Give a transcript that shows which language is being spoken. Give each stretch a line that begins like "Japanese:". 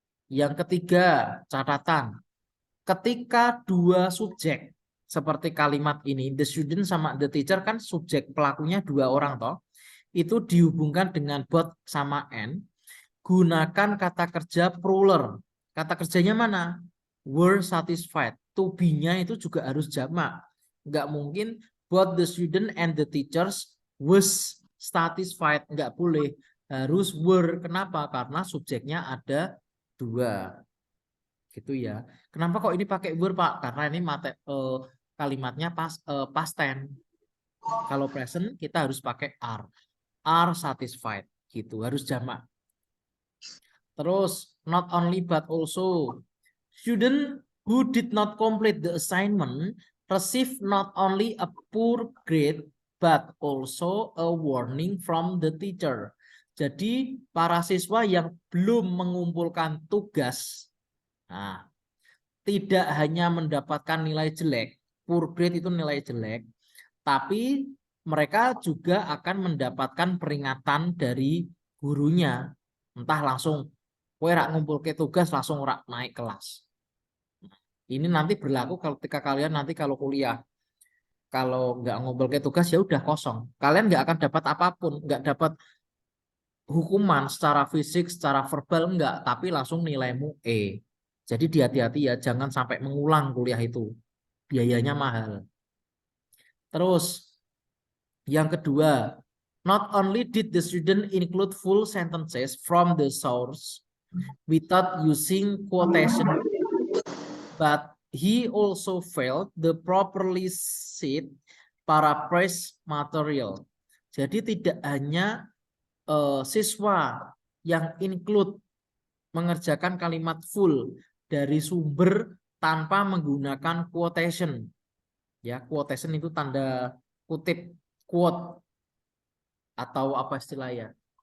Indonesian: Yang ketiga, catatan. Ketika dua subjek seperti kalimat ini, the student sama the teacher kan subjek pelakunya dua orang toh, itu dihubungkan dengan both sama and, gunakan kata kerja plural. Kata kerjanya mana?
English: Were satisfied.
Indonesian: To be-nya itu juga harus jamak. Nggak mungkin
English: both the student and the teachers was satisfied.
Indonesian: Nggak boleh. Harus were. Kenapa? Karena subjeknya ada dua. Gitu ya. Kenapa kok ini pakai were, Pak? Karena ini kalimatnya past tense. Kalau present kita harus pakai are.
English: Are satisfied.
Indonesian: Gitu. Harus jamak.
English: Terus, not only but also, student who did not complete the assignment receive not only a poor grade but also a warning from the teacher.
Indonesian: Jadi, para siswa yang belum mengumpulkan tugas, nah, tidak hanya mendapatkan nilai jelek, poor grade itu nilai jelek, tapi mereka juga akan mendapatkan peringatan dari gurunya. Entah langsung
Javanese: kowe rak ngumpulke
Indonesian: tugas langsung rak naik kelas. Ini nanti berlaku ketika kalian nanti kalau kuliah. Kalau nggak ngumpulke tugas ya udah kosong. Kalian nggak akan dapat apapun, nggak dapat hukuman secara fisik, secara verbal enggak, tapi langsung nilaimu E. Jadi hati-hati ya, jangan sampai mengulang kuliah itu. Biayanya mahal.
English: Terus yang kedua, not only did the student include full sentences from the source without using quotation, but he also failed the properly cite paraphrase material.
Indonesian: Jadi tidak hanya siswa yang include mengerjakan kalimat full dari sumber tanpa menggunakan quotation. Ya, quotation itu tanda kutip, quote atau apa istilahnya.